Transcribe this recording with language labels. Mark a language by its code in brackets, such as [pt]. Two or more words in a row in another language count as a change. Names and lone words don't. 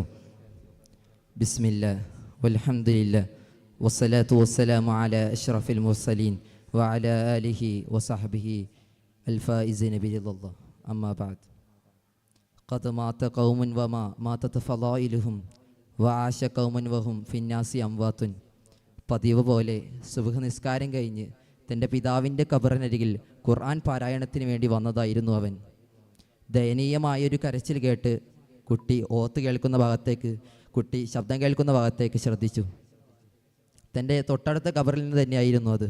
[ar] بسم الله والحمد لله والصلاة والسلام على أشرف المرسلين وعلى آله وصحبه الفائزين برضا الله. أما بعد قد مات قوم وما ماتت فضائلهم وعاش قوم وهم في الناس أموات. [ml] പതിവ് പോലെ സുബ്ഹ് നിസ്കാരം കഴിഞ്ഞ് തൻ്റെ പിതാവിൻ്റെ ഖബറിനരികിൽ ഖുർആൻ പാരായണത്തിന് വേണ്ടി വന്നതായിരുന്നു അവൻ. ദയനീയമായൊരു കരച്ചിൽ കേട്ട് കുട്ടി ശബ്ദം കേൾക്കുന്ന ഭാഗത്തേക്ക് ശ്രദ്ധിച്ചു. തൻ്റെ തൊട്ടടുത്ത ഖബറിൽ നിന്ന് തന്നെയായിരുന്നു അത്.